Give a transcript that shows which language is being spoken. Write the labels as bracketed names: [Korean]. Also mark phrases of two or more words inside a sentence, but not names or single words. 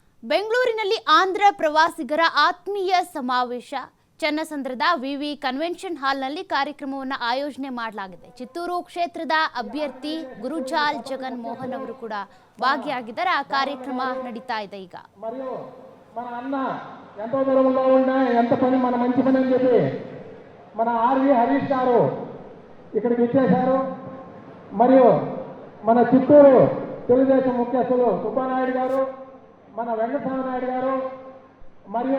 [Kannada] ಬೆಂಗಳೂರಿನಲ್ಲಿ ಆಂಧ್ರ ಪ್ರವಾಸಿಗರ ಆತ್ಮೀಯ ಸಮಾವೇಶ ಚನ್ನಸಂದ್ರದ ವಿವಿ ಕನ್ವೆನ್ಷನ್ ಹಾಲ್ನಲ್ಲಿ ಕಾರ್ಯಕ್ರಮವನ್ನು ಆಯೋಜನೆ ಮಾಡಲಾಗಿದೆ. ಚಿತ್ತೂರು ಕ್ಷೇತ್ರದ ಅಭ್ಯರ್ಥಿ ಗುರುಜಾಲ್ ಜಗನ್ ಮೋಹನ್ ಅವರು ಕೂಡ ಭಾಗಿಯಾಗಿದ್ದಾರೆ. ಆ ಕಾರ್ಯಕ್ರಮ ನಡೀತಾ ಇದೆ. ಈಗ [Telugu] మన అన్న ఎంతో దూరంలో ఉన్నా ఎంత పని మన మంచి పని అని చెప్పి మన ఆర్వి హరీష్ గారు ఇక్కడికి ఇచ్చేశారు. మరియు మన చిత్తూరు తెలుగుదేశం ముఖ్యస్థులు సుబ్బానాయుడు గారు, మన వెంకటస్వామి నాయుడు గారు, మరియు